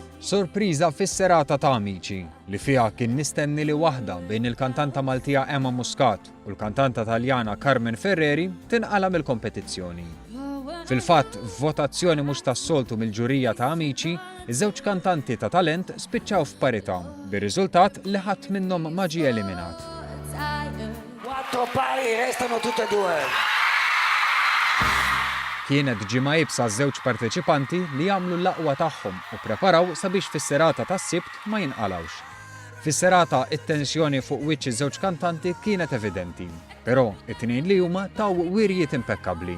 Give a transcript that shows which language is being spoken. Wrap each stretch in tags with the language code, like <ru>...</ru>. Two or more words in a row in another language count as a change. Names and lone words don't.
<mt>Sorpriża fis-serata ta' Amici li fiha kien nistenni li waħda bejn il-kantanta Maltija Emma Muscat u l-kantanta Taljana Carmen Ferreri tinqala mill-kompetizzjoni. Fil-fatt, f'votazzjoni mhux tas-soltu mill-ġurija ta' Amici, iż-żewġ kantanti ta' talent spiċċaw f'parità, bir-riżultat li ħadd minnhom ma ġie eliminat.</mt> <it>Quattro pari restano tutte e due.</it> <mt>Kienet ġimgħa jibsa żewġ parteċipanti li jagħmlu l-aqwa tagħhom u preparaw sabiex fis-serata tas-Sibt ma jinqalawx. Fis-serata it-tensjoni fuq wiċċ iż-żewġ kantanti kienet evidenti, però it-tnejn li huma taw wirjiet impekkabbli.</mt>